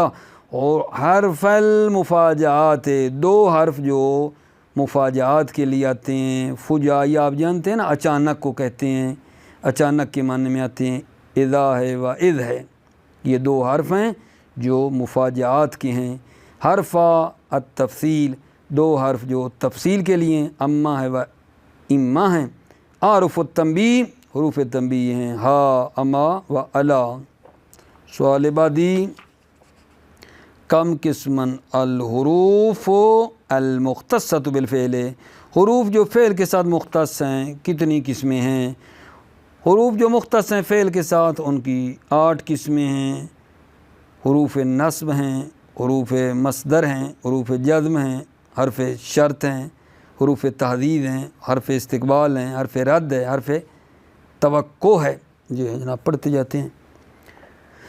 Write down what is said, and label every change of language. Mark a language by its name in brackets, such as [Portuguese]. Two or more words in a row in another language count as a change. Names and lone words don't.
[Urdu] اور [Arabic] حرف المفاجآت [Urdu] 2 حرف جو مفاجآت کے لیے آتے ہیں، فجائی آپ جانتے ہیں نا، اچانک کو کہتے ہیں، اچانک کے معنی میں آتے ہیں، اذا ہے و اذ ہے، یہ 2 حرف ہیں جو مفاجآت کے ہیں۔ [Arabic] حرف التفصیل [Urdu] 2 حرف جو تفصیل کے لیے ہیں، اما ہے و اما ہیں۔ [Arabic] حروف التنبیہ، [Urdu] حروف تنبیہ ہیں، ہا اما و الا۔ [Persian] سوال بعدی، [Arabic] کم قسمن الحروف المختصۃ بالفعل، [Urdu] حروف جو فعل کے ساتھ مختص ہیں کتنی قسمیں ہیں؟ حروف جو مختص ہیں فعل کے ساتھ ان کی 8 قسمیں ہیں۔ حروف نصب ہیں، حروف مصدر ہیں، حروف جزم ہیں، حرف شرط ہیں، حروف تحدید ہیں، حرف استقبال ہیں، حرف رد ہے، حرف توقع ہے، جی جناب پڑھتے جاتے ہیں۔